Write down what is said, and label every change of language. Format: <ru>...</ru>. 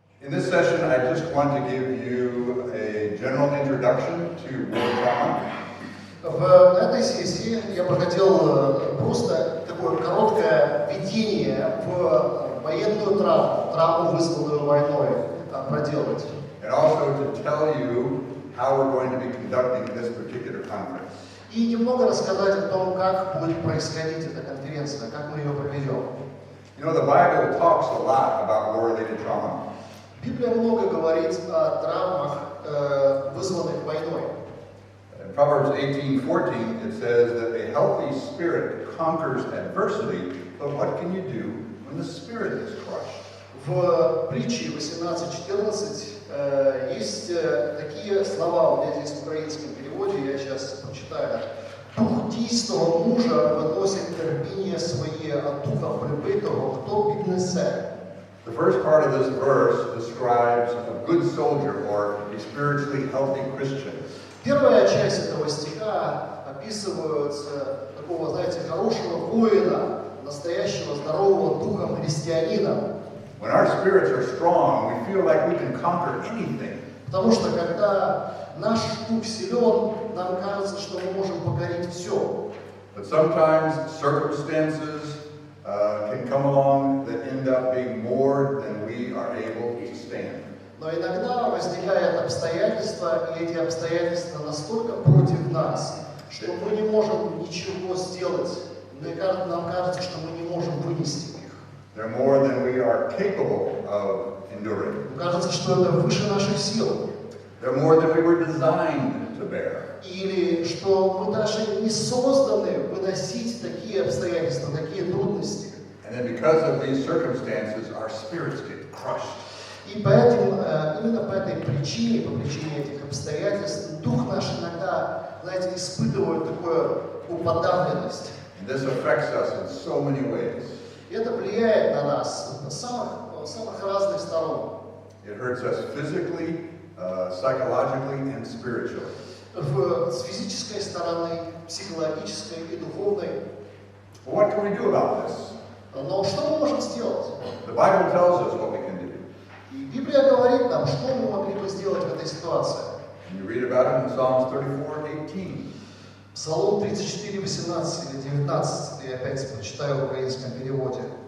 <en>In this session, I just want to give you a general introduction to war trauma.</en> <ru>В этой сессии я бы хотел просто такое короткое введение в военную травму, вызванную войной, проделать.</ru> <en>And also to tell you how we're going to be conducting this particular conference.</en> <ru>И немного рассказать о том, как будет происходить эта конференция, как мы ее проведем.</ru> <en>You know, the Bible talks a lot about war-related trauma.</en> <ru>Библия много говорит о травмах, вызванных войной.</ru> <en>In Proverbs 18:14, it says that a healthy spirit conquers adversity, but what can you do when the spirit is crushed?</en> <ru>В притче 18:14 есть такие слова, у меня здесь в украинском переводе, я сейчас прочитаю.</ru> <uk>«Дух дійсного мужа виносить терпіння своє, а духа прибитого хто піднесе».</uk> <en>The first part of this verse describes a good soldier or a spiritually healthy Christian.</en> <ru>Первая часть этого стиха описывает такого, знаете, хорошего воина, настоящего здорового духом христианина.</ru> <en>When our spirits are strong, we feel like we can conquer anything.</en> <ru>Потому что когда наш дух силен, нам кажется, что мы можем покорить все.</ru> <en>But sometimes circumstances can come along that end up being more than we are able to stand.</en> <ru>Но иногда возникают обстоятельства, и эти обстоятельства настолько против нас, что мы не можем ничего сделать. Нам кажется, что мы не можем вынести их.</ru> <en>They're more than we are capable of enduring.</en> <ru>Кажется, что это выше наших сил.</ru> <en>They're more than we were designed to bear.</en> <ru>Или что мы даже не созданы выносить такие обстоятельства, такие трудности.</ru> <en>And then because of these circumstances, our spirits get crushed.</en> <ru>И поэтому, именно по этой причине, по причине этих обстоятельств, дух наш иногда, знаете, испытывает такую подавленность.</ru> <en>And this affects us in so many ways.</en> <ru>И это влияет на нас с самых разных сторон.</ru> <en>It hurts us physically, psychologically, and spiritually.</en> <ru>С физической стороны, психологической и духовной.</ru> <en>What can we do about this?</en> <ru>Но что мы можем сделать?</ru> <en>The Bible tells us what we can do.</en> <ru>И Библия говорит нам, что мы могли бы сделать в этой ситуации.</ru> <en>And you read about it in Psalms 34:18.</en> <ru>Псалом 34, 18 или 19, я опять прочитаю в украинском переводе.</ru>